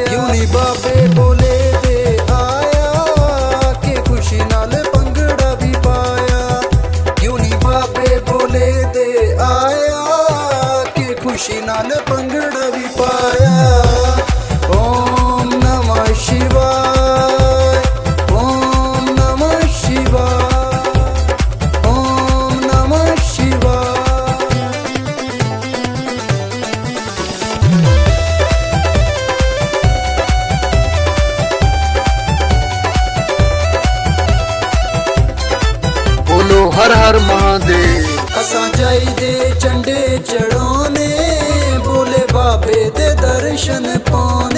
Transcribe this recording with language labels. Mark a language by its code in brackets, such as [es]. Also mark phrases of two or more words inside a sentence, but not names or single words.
[pa] ਕਿਉਂ ਨੀ ਬਾਬੇ ਭੋਲੇ ਦੇ ਆਇਆ, ਕਿ ਖੁਸ਼ੀ ਨਾਲ ਭੰਗੜਾ ਵੀ ਪਾਇਆ। ਕਿਉਂ ਨੀ ਬਾਬੇ ਭੋਲੇ ਦੇ ਆਇਆ, ਕਿ ਖੁਸ਼ੀ ਨਾਲ ਭੰਗੜਾ ਵੀ ਪਾਇਆ। [sa] ओम नमः शिवाय, ओम नमः शिवाय, ओम नमः शिवाय। [hi] बोलो हर हर महादेव। [pa] ਅਸਾਂ ਜਾਈਦੇ ਝੰਡੇ ਚੜ੍ਹਾਨੇ, ਭੋਲੇ ਬਾਬੇ ਦੇ ਦਰਸ਼ਨ ਪਾਨੇ।